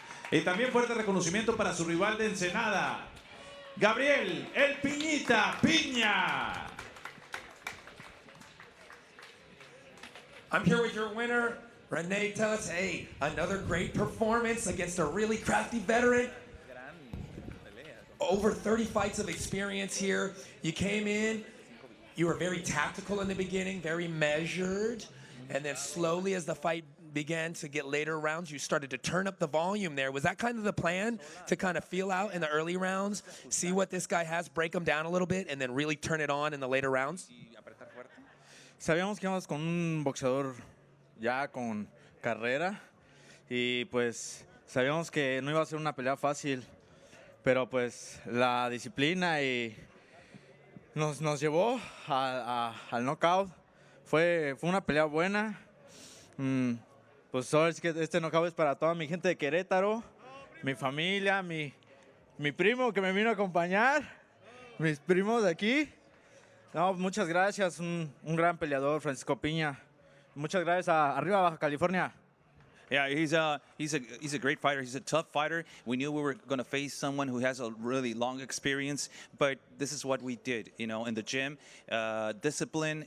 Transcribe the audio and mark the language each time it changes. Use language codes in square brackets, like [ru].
[es] Y también fuerte reconocimiento para su rival de Ensenada, Gabriel El Piñita Piña. [en] I'm here with your winner, Rene Telles. Hey, another great performance against a really crafty veteran. Over 30 fights of experience here. You came in, you were very tactical in the beginning, very measured, and then slowly as the fight began to get later rounds, you started to turn up the volume there. Was that kind of the plan, to kind of feel out in the early rounds, see what this guy has, break him down a little bit, and then really turn it on in the later rounds? [es] Sabíamos que íbamos con un boxeador ya con carrera y pues sabíamos que no iba a ser una pelea fácil. Pero pues la disciplina y nos llevó al knockout. Fue una pelea buena. Pues sabes que este knockout es para toda mi gente de Querétaro, mi familia, mi primo que me vino a acompañar, mis primos de aquí. No, muchas gracias, un gran peleador, Francisco Piña. Muchas gracias a Arriba Baja California. [en] Yeah, he's a great fighter. He's a tough fighter. We knew we were going to face someone who has a really long experience, but this is what we did, you know, in the gym, discipline.